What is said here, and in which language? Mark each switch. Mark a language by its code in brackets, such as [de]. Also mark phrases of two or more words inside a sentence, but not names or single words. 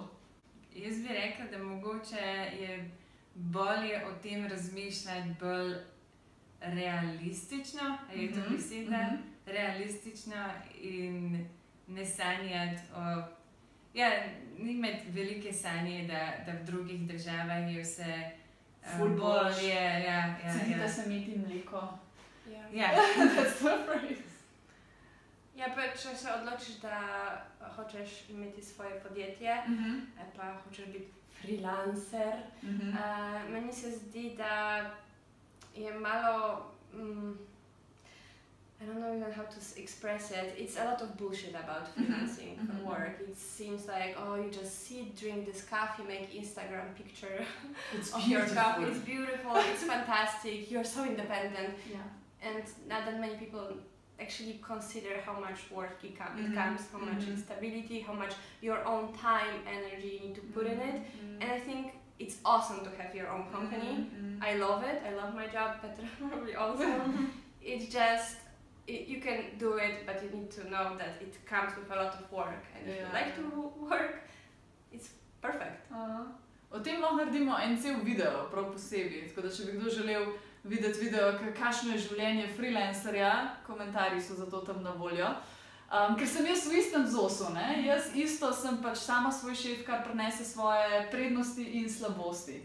[sl] Jaz bi rekla, da mogoče je bolje o tem razmišljati bolj realistično, je to beseda, realistično in ne sanjati o... Ja, ni imeti velike sanje, da v drugih državah je vse bolje. Cenite se imeti mleko. Ja. [en] That's the phrase. [sl] Ja, pa če se odločiš, da hočeš imeti svoje podjetje, pa hočeš biti freelancer, meni se zdi, da je malo... [en] I don't know even how to express it. It's a lot of bullshit about freelancing work. It seems like, oh, you just sit, drink this coffee, make Instagram picture of your coffee. It's beautiful, it's fantastic, you're so independent. Yeah. And not that many people actually consider how much work it comes, how much instability, how much your own time, energy you need to put in it. And I think it's awesome to have your own company. I love it, I love my job, Petra probably also. It's just, you can do it, but you need to know that it comes with a lot of work. And if you like to work, it's perfect. [sl] O tem lahko naredimo en cel video, prav posebej. Tako da, če bi kdo želel videti video, kakšno je življenje freelancerja, komentarji so zato tam na voljo. Ker sem jaz v istem zosu, ne? Jaz isto sem pač sama svoj šef, kar prenese svoje prednosti in slabosti.